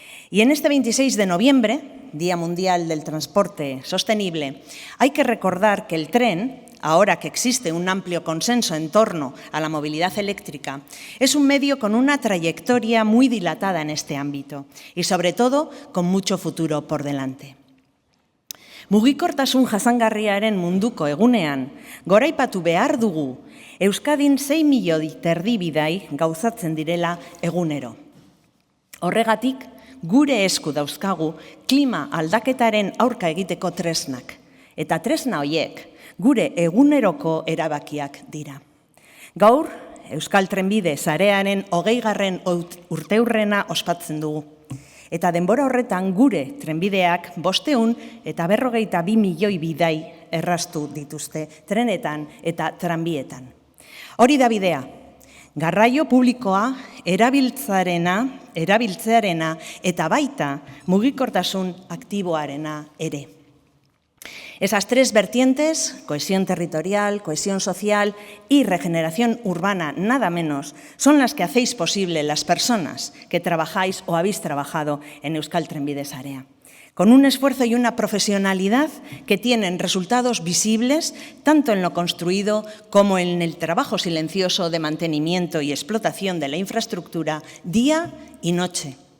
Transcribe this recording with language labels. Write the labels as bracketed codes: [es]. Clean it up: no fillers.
[es] Y en este 26 de noviembre, Día Mundial del Transporte Sostenible, hay que recordar que el tren, ahora que existe un amplio consenso en torno a la movilidad eléctrica, es un medio con una trayectoria muy dilatada en este ámbito y, sobre todo, con mucho futuro por delante. [eu] Mugikortasun jasangarriaren munduko egunean, goraipatu behar dugu Euskadin 6,5 milioi bidai gauzatzen direla egunero. Horregatik, gure esku dauzkagu klima aldaketaren aurka egiteko tresnak, eta tresna horiek gure eguneroko erabakiak dira. Gaur, Euskal Trenbide sarearen 20. urteurrena ospatzen dugu. Eta denbora horretan gure trenbideak 542 milioi bidai erraztu dituzte trenetan eta tranbietan. Hori da bidea, garraio publikoa erabiltzearena eta baita mugikortasun aktiboarena ere. [es] Esas 3 vertientes, cohesión territorial, cohesión social y regeneración urbana, nada menos, son las que hacéis posible las personas que trabajáis o habéis trabajado en Euskal Trenbide Sarea, con un esfuerzo y una profesionalidad que tienen resultados visibles tanto en lo construido como en el trabajo silencioso de mantenimiento y explotación de la infraestructura día y noche.